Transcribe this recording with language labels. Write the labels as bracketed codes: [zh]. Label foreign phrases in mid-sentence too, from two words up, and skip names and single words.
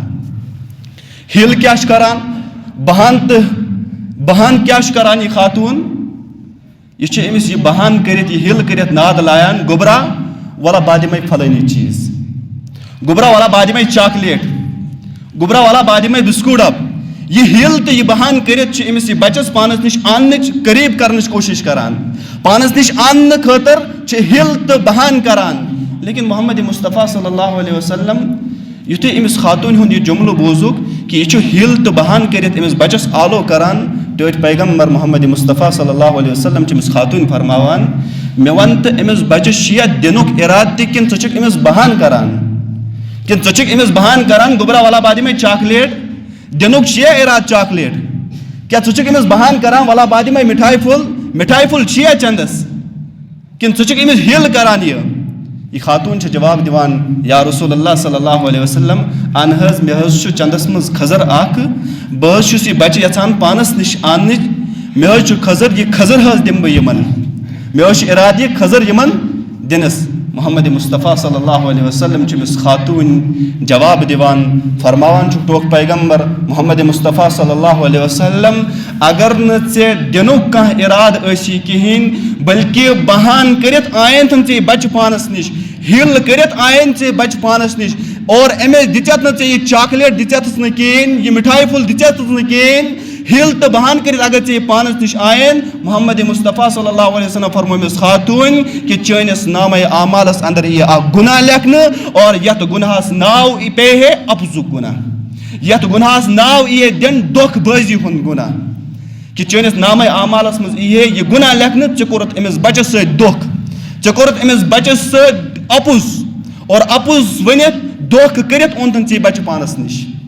[ks] ہِل کیٛاہ چھُ کران بہان کیٛاہ چھُ کران یہ خاتون یہ چھُ أمِس یہ بہان کٔرِتھ یہ ہِل کٔرِتھ ناد لایان گوٚبرا ولا بہٕ دِمے فلٲنی چیٖز گوٚبرا ولا بہٕ دِمے چاکلیٹ گوٚبرا ولا بہٕ دِمے بِسکوٗٹ ڈب. یہ ہِل تہٕ یہ بہان کٔرِتھ چھُ أمِس یہ بچس پانس نِش اننٕچ قریٖب کرنٕچ کوٗشش کران پانس نِش اننہٕ خٲطرٕ چھِ ہِل تہٕ بہان کران. لیکن محمد مصطفیٰ [ar] صلی اللہ علیہ وسلم [ks] یُتھُے أمِس خاتوٗنہِ ہُنٛد یہِ جملہٕ بوٗزُکھ کہ یہ چھُ ہِل تہٕ بہان کٔرِتھ أمِس بچس آلو کران ٹٲٹھۍ پیغمبر محمد مصطفیٰ [ar] صلی اللہ علیہ وسلم [ks] چھِ أمِس خاتوٗنۍ فرماوان مےٚ وَن تہٕ أمِس بچس چھُ یتھ دِنُک اِرادٕ تہِ کِنہٕ ژٕ چھُکھ أمِس بہان کران کِنہٕ ژٕ چھُکھ أمِس بہان کران گوٚبرا ولا بہٕ دِمے چاکلیٹ دِنُک چھُیا اِرادٕ چاکلیٹ کیٛاہ ژٕ چھُکھ أمِس بہان کران ولا بہٕ دِمے مِٹھایہِ پھوٚل چھُیا چندس کِنہٕ ژٕ چھُکھ أمِس ہِل کران. یہ خاتون چھِ جواب دِوان [ar] یا رسول اللہ صلی اللہ علیہ وسلم [ks] اہن حظ مےٚ حظ چھُ چندس منٛز کھٔزر اکھ بہٕ حظ چھُس یہِ بچہِ یژھان پانس نِش اننٕچ مےٚ حظ چھُ کھٔزر یہ کھٔزر حظ دِمہٕ بہٕ یِمن مےٚ حظ چھُ اِرادٕ یہِ کھٔزر یِمن دِنس. محمد مصطفیٰ [ar] صلی اللہ علیہ وسلم [ks] چھِ أمِس خاتوٗنۍ جواب دِوان فرماوان چھُکھ ٹوٹھ پیغمبر محمد مصطفیٰ [ar] صلی اللہ علیہ وسلم [ks] اگر نہٕ ژےٚ دِنُک کانٛہہ اِرادٕ ٲسی کِہیٖنۍ بلکہِ بہان کٔرِتھ آین تھن ژےٚ بچہِ پانس نِش ہِل کٔرِتھ آین ژےٚ بچہِ پانس نِش اور أمِس دِژیتھ نہٕ ژےٚ یہِ چاکلیٹ دِژیتھس نہٕ کِہیٖنۍ یہِ مِٹھایہِ پھوٚل دِژیتھس نہٕ کِہیٖنۍ ہِل تہٕ بہان کٔرِتھ اگر ژےٚ یہِ پانس نِش آین محمد مصطفیٰ [ar] صلی اللہ علیہ وسلم [ks] فرمو أمِس خاتوٗنۍ کہِ چٲنِس نامے اعمالس اندر یِیہِ اکھ گُناہ لیکھنہٕ اور یتھ گُناہس ناو پیٚیہِ ہے اپزُک گُناہ یتھ گُناہس ناو یی ہے دِنہٕ دھوکہٕ بٲزی ہُنٛد گُناہ کہ چٲنِس نامے اعمالس منٛز یی ہے یہِ گُناہ لیکھنہٕ ژےٚ کوٚرُتھ أمِس بچس سۭتۍ دھوکہٕ ژےٚ کوٚرُتھ أمِس بچس سۭتۍ اپُز اور اپُز ؤنِتھ دھوکہٕ کٔرِتھ اوٚنتھن ژےٚ بچہِ پانس نِش.